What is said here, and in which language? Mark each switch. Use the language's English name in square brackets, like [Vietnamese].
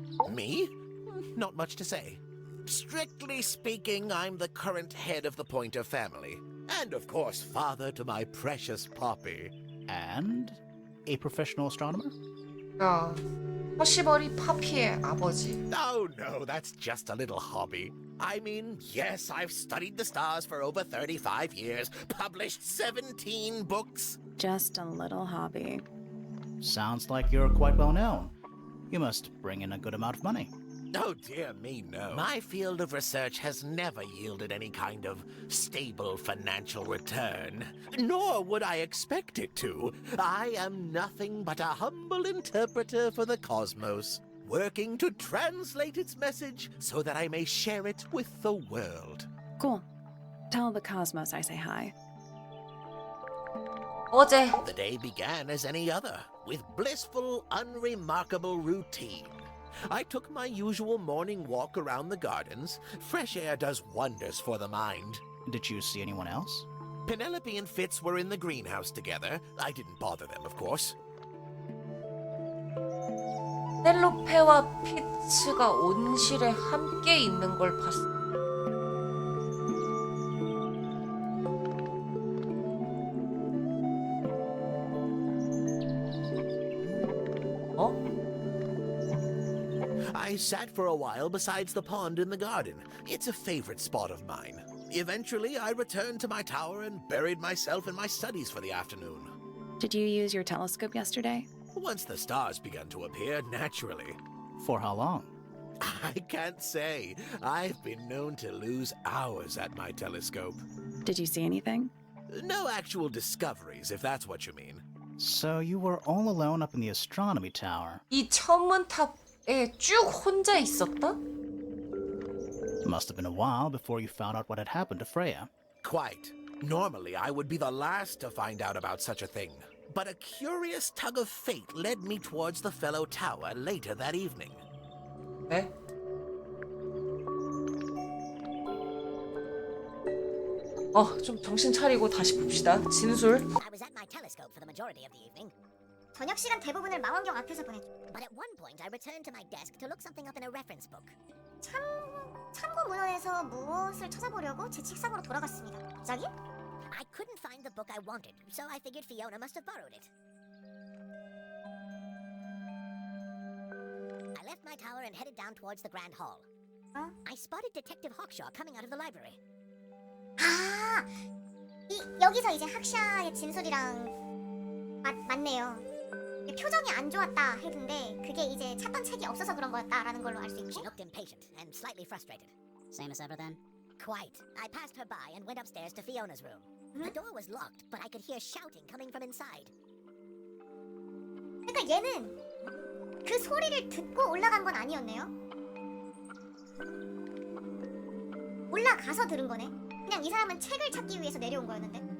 [English] Me? Not much to say. Strictly speaking, I'm the current head of the Pointer family. And of course, father to my precious Poppy. And a professional astronomer? [Korean] 야, 퍼시벌이 파피의 아버지. [English] Oh no, that's just a little hobby. I mean, yes, I've studied the stars for over 35 years, published 17 books. Just a little hobby. Sounds like you're quite well known. You must bring in a good amount of money. Oh dear me, no. My field of research has never yielded any kind of stable financial return. Nor would I expect it to. I am nothing but a humble interpreter for the cosmos. working to translate its message so that I may share it with the world. Cool. Tell the cosmos I say hi. [Korean] 어제 [English] The day began as any other, with blissful, unremarkable routine. I took my usual morning walk around the gardens. Fresh air does wonders for the mind. Did you see anyone else? Penelope and Fitz were in the greenhouse together. I didn't bother them, of course. [Korean] 펠로페와 피츠가 온실에 함께 있는 걸 봤어. [English] I sat for a while besides the pond in the garden. It's a favorite spot of mine. Eventually, I returned to my tower and buried myself in my studies for the afternoon. Did you use your telescope yesterday? Once the stars began to appear, naturally. For how long? I can't say. I've been known to lose hours at my telescope. Did you see anything? No actual discoveries, if that's what you mean. So you were all alone up in the astronomy tower. [Korean] 이 천문탑에 쭉 혼자 있었다? [English] Must have been a while before you found out what had happened to Freya. Quite. Normally, I would be the last to find out about such a thing. But a curious tug of fate led me towards the fellow tower later that evening. [Korean] 네? 좀 정신 차리고 다시 봅시다. 진술. [English] I was at my telescope for the majority of the evening, [Korean] 저녁 시간 대부분을 망원경 앞에서 보냈죠. [English] but at one point I returned to my desk to look something up in a reference book. [Korean] 참고 문헌에서 무엇을 찾아보려고 제 책상으로 돌아갔습니다. 갑자기? [English] I couldn't find the book I wanted, so I figured Fiona must have borrowed it. I left my tower and headed down towards the Grand Hall. I spotted Detective Hawkshaw coming out of the library. [Korean] 아, 여기서 이제 학샤의 진술이랑 맞네요. 표정이 안 좋았다 했는데 그게 이제 찾던 책이 없어서 그런 거였다라는 걸로 알 수 [English] She [Korean] 있고. [English] looked impatient and slightly frustrated. Same as ever then? Quite. I passed her by and went upstairs to Fiona's room. The door was locked, but I could hear shouting coming from inside. [Korean] 그러니까 얘는 그 소리를 듣고 올라간 건 아니었네요. 올라가서 들은 거네. 그냥 이 사람은 책을 찾기 위해서 내려온 거였는데.